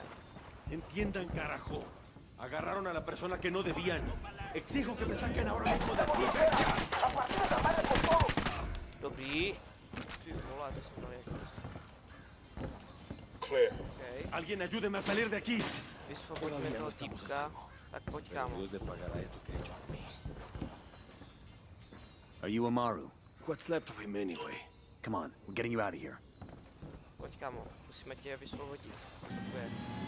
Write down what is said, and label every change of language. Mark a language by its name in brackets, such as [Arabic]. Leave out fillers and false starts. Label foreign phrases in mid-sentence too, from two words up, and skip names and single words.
[Spanish] Entiendan, carajo. Agarraron a la persona que no debían. Exijo que me saquen ahora mismo de aquí. [Czech] Dobrý. Ty vole, to jsem dal jako. [English] Clear. Okay. [Spanish] Alguien ayúdeme a salir de aquí. [Czech] Vysvobodíme toho týpka. Tak pojď, kámo. [English] Are you Amaru? What's left of him anyway? Come on, we're getting you out of here. [Czech] Pojď, kámo. Musíme tě vysvobodit. Co to je?